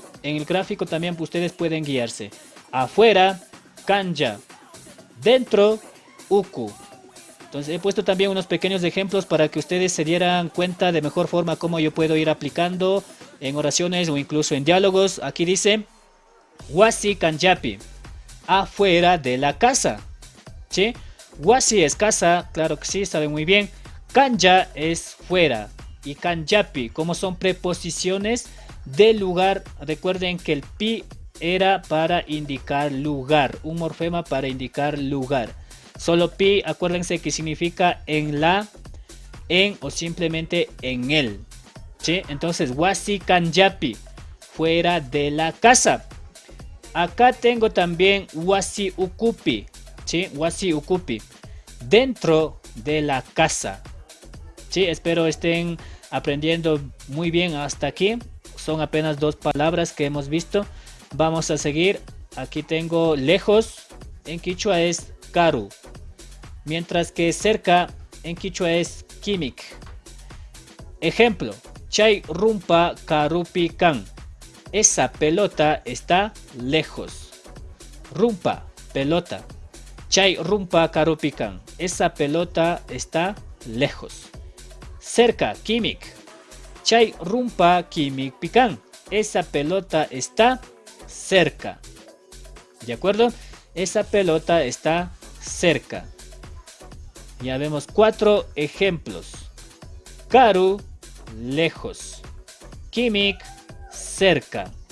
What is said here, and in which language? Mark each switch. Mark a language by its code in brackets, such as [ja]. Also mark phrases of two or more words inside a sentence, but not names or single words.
[es] En el gráfico también ustedes pueden guiarse. Afuera, kanja. Dentro, uku. Entonces he puesto también unos pequeños ejemplos para que ustedes se dieran cuenta de mejor forma cómo yo puedo ir aplicando en oraciones o incluso en diálogos. Aquí dice [qu] wasi kanjapi, [es] afuera de la casa. ¿Sí? Wasi es casa, claro que sí, saben muy bien. Kanja es fuera y kanjapi, como son preposiciones de lugar, recuerden que el pi era para indicar lugar, un morfema para indicar lugar. Solo pi, acuérdense que significa en la, en o simplemente en el. ¿Sí? Entonces, [qu] wasi kanjapi, [es] fuera de la casa. Acá tengo también [qu] wasi ukupi. [es] ¿Sí? [qu] Wasi ukupi, [es] dentro de la casa. ¿Sí? Espero estén aprendiendo muy bien hasta aquí. Son apenas dos palabras que hemos visto. Vamos a seguir. Aquí tengo lejos. En quichua es karu. Mientras que cerca en quichua es kimik. [qu] Ejemplo. Chay rumpa karupi kan. [es] Esa pelota está lejos. [qu] Rumpa, pelota. Chay rumpa karupi kan. [es] Esa pelota está lejos. Cerca, kimik. [qu] Chay rumpa kimik pikan. [es] Esa pelota está cerca. ¿De acuerdo? Esa pelota está cerca. Ya vemos 4 ejemplos. Karu, lejos. Kimik, cerca.